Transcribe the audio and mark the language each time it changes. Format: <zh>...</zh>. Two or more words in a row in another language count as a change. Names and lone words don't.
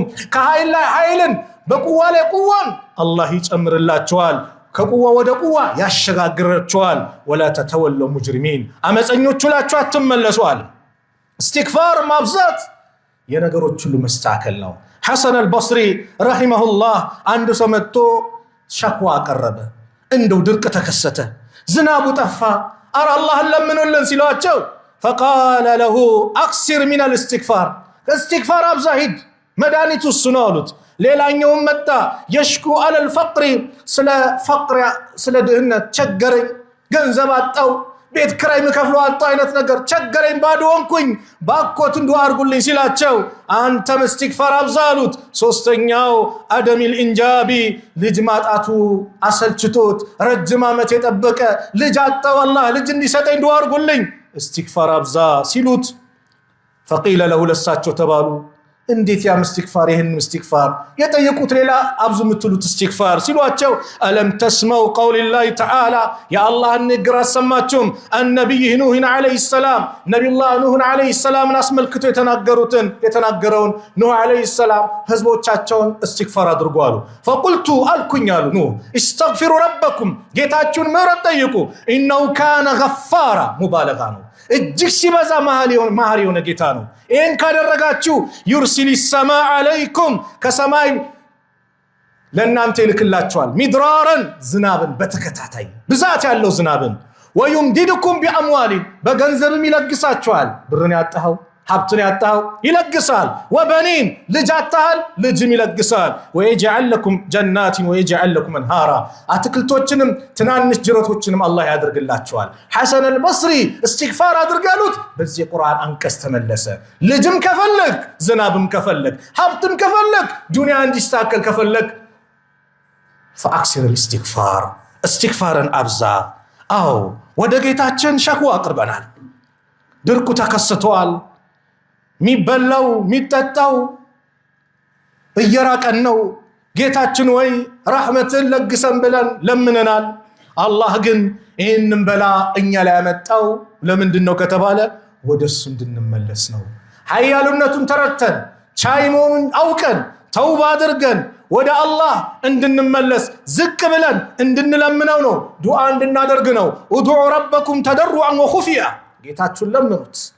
<am>ከኃይል ላይ ኃይልን በቁዋ ላይ ቁዋን አላህ ይጨምርላችኋል ከቁዋ ወደ ቁዋ ያሸጋግራችኋል</am> <ar>ولا تتولوا</ar> <am>ሙጅሪሚን አመፀኞች ሁላችሁ አትመለሱአል استغفار ማብዛት የነገሮች ሁሉ መስተካከል ነው ሐሰን አልበስሪ ረሂመሁላህ አንድ ሰው መጥቶ ሸክዋ አቀረበ እንደው ድርቅ ተከሰተ ዝናቡ ጠፋ አረ አላህን ለምኑልን ሲሏቸው</am> <ar>فقال له اكثر من الاستغفار استغفار</ar> <am>አብዛሂድ መድኃኒቱ እሱ ነው አሉት ሌላኛው መጣ</am> <ar>يشكو على الفقر</ar> <am>ስለ ድህነት ቸገረኝ ገንዘብ አጣው ቤት ክራይ መከፍለው አጣው አይነት ነገር ቸገረኝ ባዶ ሆንኩኝ ባኮት እንዱአ አርጉልኝ ሲላቸው አንተ ኢስቲግፋር አብዛሉት ሶስተኛው</am> <ar>عدم الإنجاب</ar> <am>ልጅ ማጣቱ አሰልችቶት ረጅም ዓመት የጠበቀ ልጅ አጣው አላህ ልጅ እንዲሰጠኝ እንዱአ አርጉልኝ ኢስቲግፋር አብዛ ሲሉት</am> <ar>فقيل له</ar> <am>ለሳቸው ተባሉ እንዴት ያ استغفار ይሄን استغفار የጠየቁት ሌላ አብዙ ምትሉት استغفار ሲሏቸው አለም ተስመው</am> <ar>قول الله تعالى يا الله</ar> <am>ንግር አሰማችሁም</am> <ar>النبي نوح عليه السلام</ar> <am>نبي الله نوح عليه السلام አስመልክቶ የተናገረውን</am> <ar>نوح عليه السلام</ar> <am>ህዝቦቻቸውን استغفار አድርጉ አሉ فقلت አልኩኝ አሉ</am> <ar>نوح استغفروا ربكم</ar> <am>ጌታችሁን ምህረት ጠይቁ</am> <ar>انه كان غفارا</ar> <am>ሙባለጋ ነው እጅግ ሲበዛ መሐሪ የሆነ ጌታ ነው ይሄን ካደረጋችሁ</am> <ar>يرسل السماء عليكم</ar> <am>ከሰማይ ለእናንተ ይልክላችኋል ሚድራራን ዝናብን በተከታታይ ብዛት ያለው ዝናብን</am> <ar>ويمددكم باموال</ar> <am>በገንዘብም ይለግሳችኋል ብርን ያጣው ሀብትን ያጣው ይለግሳል وبنين ልጅ አጣል ልጅም ይለግሳል</am> <ar>ويجعل لكم جنات ويجعل لكم انهارا</ar> <am>አትክልቶችንም ትናንሽ ጅረቶችንም አላህ ያደርግላችኋል ሐሰን البصري استغفار አድርጋሉት በዚህ ቁርአን አንቀስ ተመለሰ ልጅም ከፈለክ ዝናብም ከፈለክ ሀብትም ከፈለክ ዱንያ እንዲስተካከል ከፈለክ</am> <ar>فاكثر الاستغفار استغفارا</ar> <am>ابዛ አው ወደ ጌታችን ሸክዋ አቅርበናል ድርቁ ተከስቷል ሚበላው ሚጠጣው እየራቀን ነው ጌታችን ወይ ረህመትን ለግሰን ብለን ለምነናል አላህ ግን ይሄንን በላ እኛ ላይ ያመጣው ለምንድነው ከተባለ ወደሱ እንድንመለስ ነው ኃያሉነቱን ተረተን ቻይሞን አውቀን ተውባ አድርገን ወደ አላህ እንድንመለስ ዝቅ ብለን እንድንለምነው ነው ዱዓ እንድናደርግ ነው</am> <ar>ادعوا ربكم تضرعا وخفية</ar> <am>ጌታችሁን ለምኑት</am>